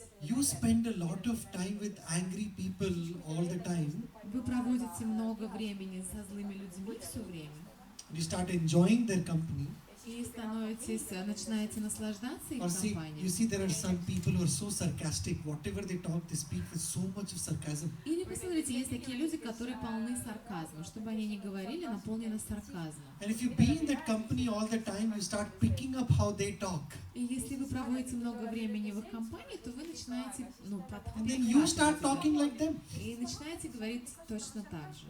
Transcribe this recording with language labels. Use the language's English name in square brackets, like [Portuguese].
[English] You spend a lot of time with angry people all the time. [Russian] Вы проводите много времени со злыми людьми все время. [English] You start enjoying their company. [Russian] И начинаете наслаждаться их [English] Or see, you [Russian] компанией. [English] see there are some people who are so sarcastic. Whatever they talk, they speak with so much of sarcasm. [Russian] Или посмотрите, есть такие люди, которые полны сарказма. Что бы они ни говорили, наполнены сарказмом. [English] And if you be in that company all the time, you start picking up how they talk. [Russian] И если вы проводите много времени в их компании, то вы начинаете [English] And then you start talking like them. [Russian] и начинаете говорить точно так же.